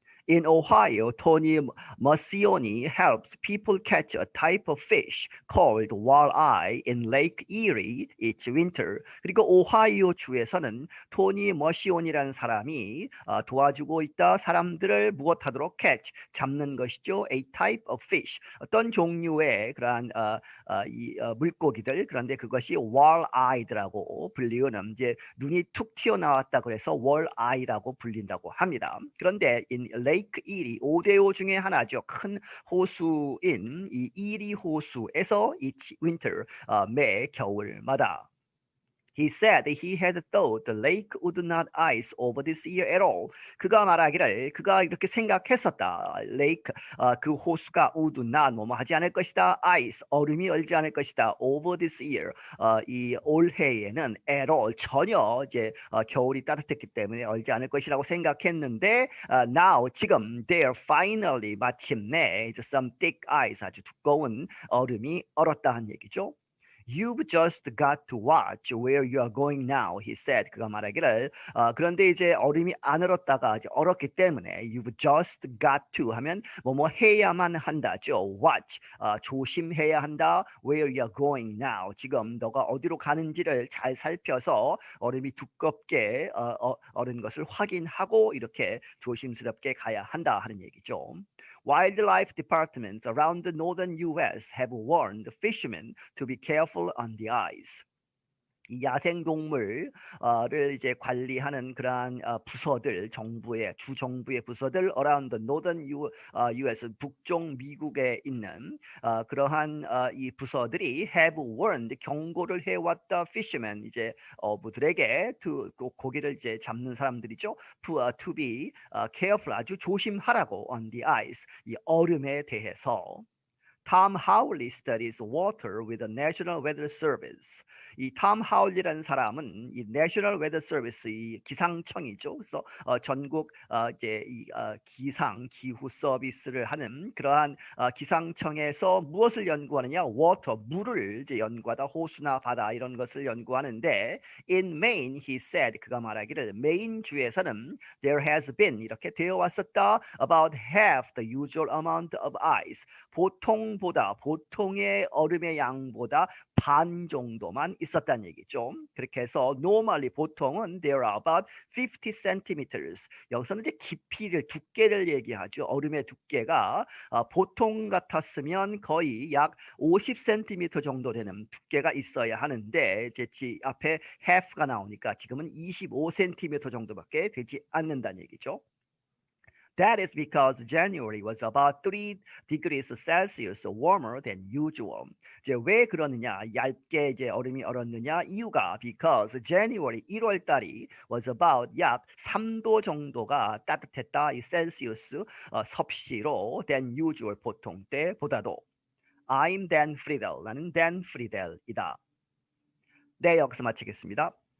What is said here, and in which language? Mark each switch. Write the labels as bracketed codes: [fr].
[en] In Ohio, Tony Marcioni helps people catch a type of fish called walleye in Lake Erie each winter. [ko] 그리고 오하이오 주에서는 토니 머시온이라는 사람이 도와주고 있다. 사람들을 무엇하도록 catch, 잡는 것이죠. [en] A type of fish. [ko] 어떤 종류의 그러한 물고기들. 그런데 그것이 walleye라고 불리우는 이제 눈이 툭 튀어나왔다 그래서 walleye라고 불린다고 합니다. 그런데 [en] in Lake [ko] 이리 5대5 중에 하나죠. 큰 호수인 이 이리 호수에서 [en] each winter [ko] 매 겨울마다 [en] He said he had thought the lake would not ice over this year at all. [ko] 그가 말하기를 그가 이렇게 생각했었다. Lake 그 호수가 [en] would not [ko] 뭐뭐 하지 않을 것이다. Ice 얼음이 얼지 않을 것이다. [en] Over this year [ko] 이 올해에는 [en] at all [ko] 전혀 이제 겨울이 따뜻했기 때문에 얼지 않을 것이라고 생각했는데 now 지금 [en] there finally [ko] 마침내 [en] some thick ice [ko] 아주 두꺼운 얼음이 얼었다 한 얘기죠. [en] You've just got to watch where you are going now, he said. [ko] 그가 말하기를 그런데 이제 얼음이 안 얼었다가 이제 얼었기 때문에 [en] you've just got to [ko] 하면 뭐뭐 해야만 한다죠. Watch 조심해야 한다. [en] Where you are going now. [ko] 지금 너가 어디로 가는지를 잘 살펴서 얼음이 두껍게 얼은 것을 확인하고 이렇게 조심스럽게 가야 한다 하는 얘기죠. [en] Wildlife departments around the northern U.S. have warned fishermen to be careful on the ice. [ko] 이 야생동물을 이제 관리하는 그러한 부서들, 정부의 주정부의 부서들 [en] around the northern US, [ko] 북쪽 미국에 있는 그러한 이 부서들이 [en] have warned, [ko] 경고를 해왔다 fishermen, 이제 어부들에게 고기를 이제 잡는 사람들이죠. [en] to be careful, [ko] 아주 조심하라고 [en] on the ice, [ko] 이 얼음에 대해서. [en] Tom Howley studies water with the National Weather Service. [ko] 이 톰 하울리라는 사람은 이 National Weather Service, 이 기상청이죠. 그래서 전국 이제 이 기상 기후 서비스를 하는 그러한 기상청에서 무엇을 연구하느냐? water, 물을 이제 연구하다, 호수나 바다 이런 것을 연구하는데 [en] in Maine, he said, [ko] 그가 말하기를 메인 주에서는 [en] there has been, [ko] 이렇게 되어 왔었다, [en] about half the usual amount of ice, [ko] 보통의 얼음의 양보다 반 정도만 있었다는 얘기죠. 그렇게 해서 [en] normally, [ko] 보통은 [en] there are about 50 centimeters. [ko] 여기서는 이제 깊이를, 두께를 얘기하죠. 얼음의 두께가 보통 같았으면 거의 약 50cm 정도 되는 두께가 있어야 하는데 이제 앞에 half가 나오니까 지금은 25cm 정도밖에 되지 않는다는 얘기죠. [en] That is because January was about 3 degrees Celsius warmer than usual. [ko] 이제 왜 그러느냐? 얇게 이제 얼음이 얼었느냐? 이유가 [en] because January, [ko] 1월 달이 [en] was about [ko] 약 3도 정도가 따뜻했다. 이 셀시우스 섭씨로 [en] than usual, [ko] 보통 때보다도. [en] I'm Dan Friedel. [ko] 나는 Dan Friedel이다. 네, 여기서 마치겠습니다.